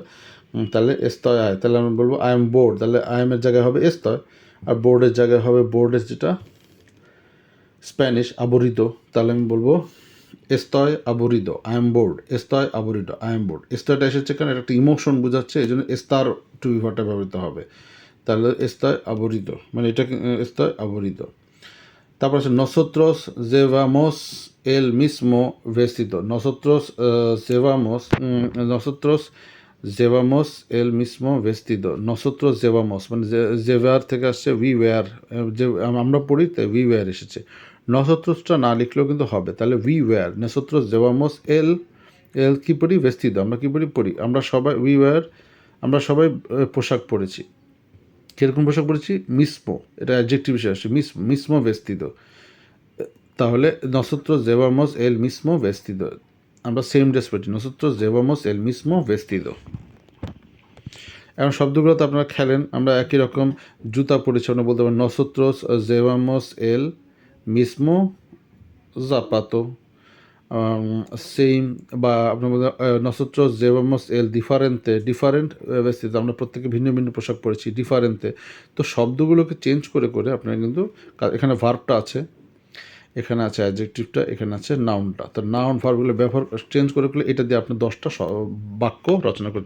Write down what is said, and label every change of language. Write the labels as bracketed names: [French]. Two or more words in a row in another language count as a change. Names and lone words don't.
[Bangla] তাহলে এস্তয় আয়, তাহলে আমরা বলবো [English] I am bored, [Bangla] তাহলে আই এমের জায়গায় হবে এস্তয়, আর বোর্ডের জায়গায় হবে বোর্ডের যেটা স্প্যানিশ আবরিদো, তাহলে আমি বলবো [Spanish] estoy aburrido [English] I am bored, [Spanish] estoy aburrido [English] I am bored. [Bangla] এস্তয়টা এসেছে কারণ এটা একটা ইমোশন বোঝাচ্ছে, এই জন্য এস্তার টু বিভারটা ব্যবহৃত হবে। তাহলে [Spanish] estoy aburrido [Bangla] মানে এটাকে [Spanish] estoy aburrido. [Bangla] তারপর আছে [Spanish] nosotros llevamos el mismo vestido. Nosotros llevamos el mismo vestido. Nosotros llevamos [Bangla] মানে জেভার থেকে আসছে [English] we wear, [Bangla] যে আমরা পড়ি তাই [English] we wear [Bangla] এসেছে। nosotros-টা না লিখলেও কিন্তু হবে, তাহলে [English] we wear [Spanish] nosotros llevamos el [Bangla] কি পড়ি vestido, আমরা কি পড়ি আমরা সবাই [English] we wear, [Bangla] আমরা সবাই পোশাক পরেছি। কীরকম পোশাক পরেছি? মিসমো, এটা অ্যাডজেক্টিভ হিসেবে আসছে, [Spanish] mismo vestido. তাহলে nosotros llevamos el mismo vestido, [Bangla] আমরা [English] same dress [Bangla] পরেছি, [Spanish] nosotros llevamos el mismo vestido। [Bangla] এখন শব্দগুলো তো আপনারা খেলেন, আমরা একই রকম জুতা পরেছি, আমরা বলতে পারি [Spanish] nosotros llevamos el mismo zapato, [Bangla] সেম, বা আপনার বলতে [Spanish] nosotros llevamos el [Bangla] ডিফারেন্ট vestido, আমরা প্রত্যেকে ভিন্ন ভিন্ন পোশাক পরেছি ডিফারেন্টে। তো শব্দগুলোকে চেঞ্জ করে আপনারা কিন্তু, এখানে ভার্বটা আছে, এখানে আছে অ্যাডজেক্টিভটা, এখানে আছে নাউনটা, তো নাউন ভার্বগুলো ব্যবহার চেঞ্জ করে এটা দিয়ে আপনি 10টা বাক্য রচনা করতে।